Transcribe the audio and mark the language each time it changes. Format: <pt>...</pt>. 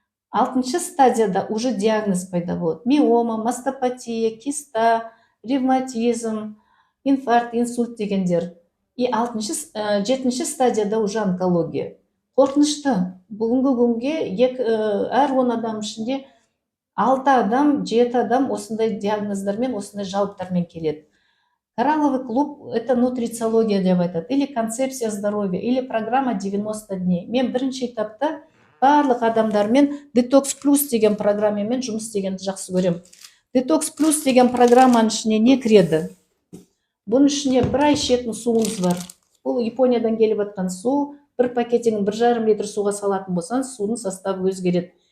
<kk>Алтыншы стадияда уже диагноз пайда болады. Миома, мастопатия, киста, ревматизм, инфаркт, инсульт дегендер. И жетінші стадияда уже онкология. Қорқынышты. Бүгінгі күнге әр 10 адам ішінде 6 адам, 7 адам осындай диагноздармен, осындай жалоптармен келеді.</kk> <ru>Коралловый клуб – это нутрициология</ru> <kk>деп айтады,</kk> <ru>или концепция здоровья, или программа 90 дней.</ru> <kk>Мен бірінші этапта барлық адамдармен Detox Plus деген программамен жұмыс істегенді жақсы көрем. Detox Plus деген программаның ішіне не кіреді? Бұның ішіне 1 ай ішетін суыңыз бар. Бұл Япониядан келіп жатқан су, бір пакетіңін 1,5 литр суға салатын болсаңыз, судың составы өзгереді.</kk>